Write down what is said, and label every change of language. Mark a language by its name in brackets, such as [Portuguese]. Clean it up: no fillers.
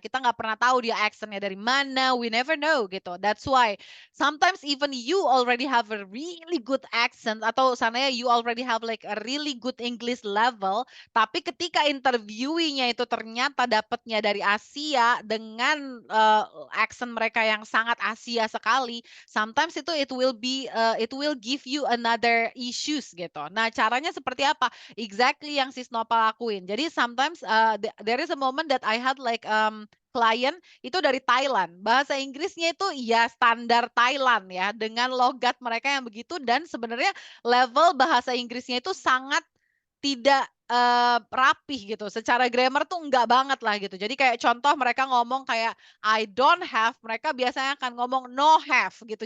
[Indonesian] Kita nggak pernah tahu dia accentnya dari mana. [English] We never know gitu. That's why sometimes even you already have a really good accent [Indonesian] atau sananya [English] you already have like a really good English level. [Indonesian] Tapi ketika interviewee-nya itu ternyata dapatnya dari Asia dengan accent mereka yang sangat Asia sekali, sometimes itu [English] it will give you another issues [Indonesian] gitu. Nah, caranya seperti apa? Exactly yang Sis Nopal lakuin. [English] Jadi sometimes there is a moment that I had like [Indonesian] klien itu dari Thailand. Bahasa Inggrisnya itu ya standar Thailand ya dengan logat mereka yang begitu dan sebenarnya level bahasa Inggrisnya itu sangat tidak rapih gitu. Secara grammar tuh enggak banget lah gitu. Jadi kayak contoh mereka ngomong kayak [English] I don't have, [Indonesian] mereka biasanya akan ngomong no have gitu.